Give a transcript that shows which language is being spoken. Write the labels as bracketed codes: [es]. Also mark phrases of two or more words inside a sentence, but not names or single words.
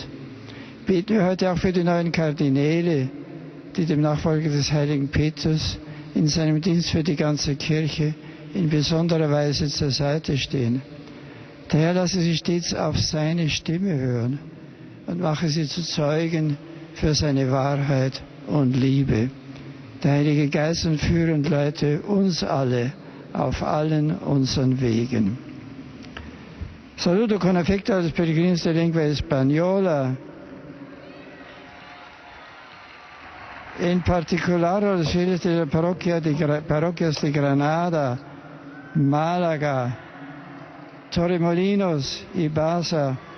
[de] Beten wir heute auch für die neuen Kardinäle, die dem Nachfolger des heiligen Petrus in seinem Dienst für die ganze Kirche in besonderer Weise zur Seite stehen. Der Herr lasse sie stets auf seine Stimme hören und mache sie zu Zeugen für seine Wahrheit und Liebe. Der Heilige Geist führe und leite uns alle auf allen unseren Wegen. [it] Saluto con affetto [es] a los peregrinos de lengua española, en particular a los fieles de la parroquias de Granada, Málaga, Torremolinos y Baza,